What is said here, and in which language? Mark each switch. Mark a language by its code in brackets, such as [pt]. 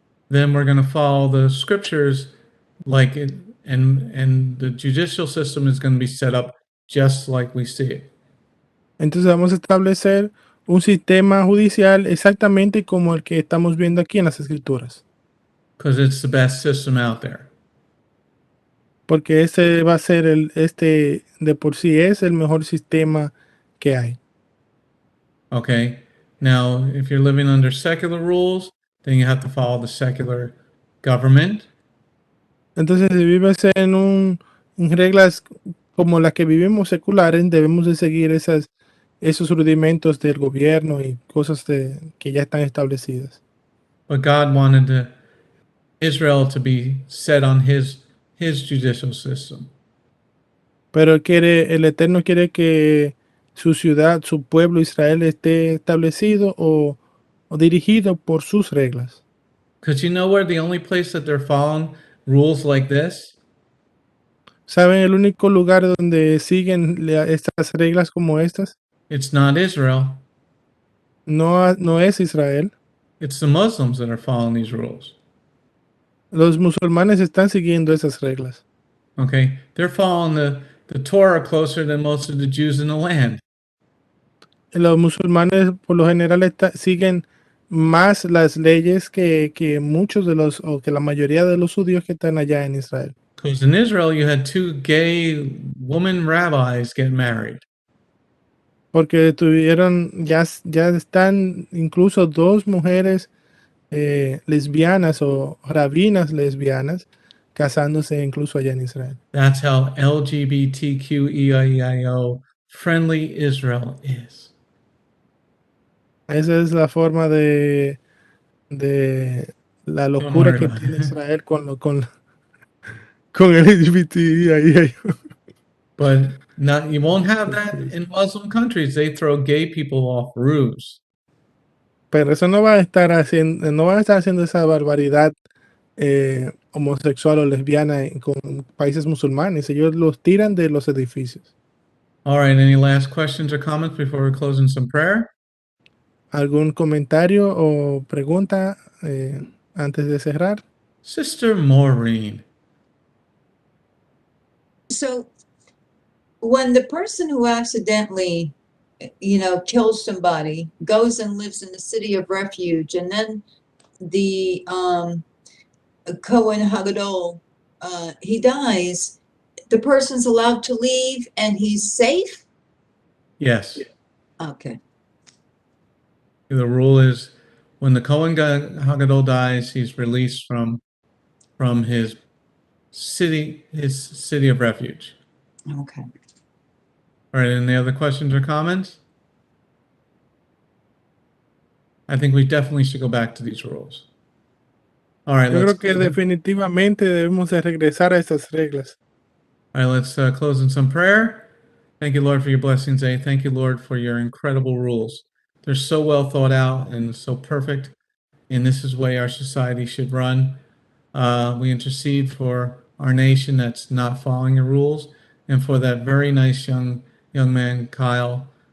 [en] then we're going to follow the scriptures like it, and the judicial system is going to be set up just like we see it. [es] Entonces vamos a establecer un sistema judicial exactamente como el que estamos viendo aquí en las escrituras. [en] Because it's the best system out there. [es] Porque ese va a ser de por sí es el mejor sistema que hay. [en] Okay. Now, if you're living under secular rules, then you have to follow the secular government. [es] Entonces, si vives en reglas como las que vivimos seculares, debemos de seguir esos rudimentos del gobierno y cosas que ya están establecidas. [en] But God wanted Israel to be set on his judicial system. [es] Pero el Eterno quiere que su ciudad, su pueblo Israel esté establecido o o dirigido por sus reglas. [en] Because you know where the only place that they're following rules like this? [es] ¿Saben el único lugar donde siguen estas reglas como estas? [en] It's not Israel. [es] No es Israel. [en] It's the Muslims that are following these rules. [es] Los musulmanes están siguiendo esas reglas. [en] Okay? They're following the Torah closer than most of the Jews in the land. [es] Los musulmanes por lo general siguen más las leyes que muchos de los, o que la mayoría de los judíos que están allá en Israel. [en] Because in Israel, you had 2 gay woman rabbis get married. [es] Porque ya están incluso 2 mujeres lesbianas o rabinas lesbianas casándose incluso allá en Israel. [en] That's how LGBTQEIO friendly Israel is. [es] Esa es la forma de la locura que tiene Israel con el LGBT. [en] But you won't have that in Muslim countries. They throw gay people off roofs. [es] Pero eso no van a estar haciendo esa barbaridad homosexual o lesbiana con países musulmanes. Ellos los tiran de los edificios. [en] All right, any last questions or comments before we close in some prayer? [es] ¿Algún comentario o pregunta antes de cerrar? [en] Sister Maureen. So when the person who accidentally, kills somebody, goes and lives in the city of refuge, and then the Kohen Hagadol, he dies, the person's allowed to leave and he's safe? Yes. Okay. The rule is when the Kohen Hagadol dies, he's released from his city of refuge. Okay. All right, any other questions or comments? I think we definitely should go back to these rules. All right, [es] Yo creo que definitivamente debemos de regresar a estas reglas. [en] All right, let's close in some prayer. Thank you, Lord, for your blessings, eh? Thank you, Lord, for your incredible rules. They're so well thought out and so perfect, and this is the way our society should run. We intercede for our nation that's not following the rules, and for that very nice young man, Kyle.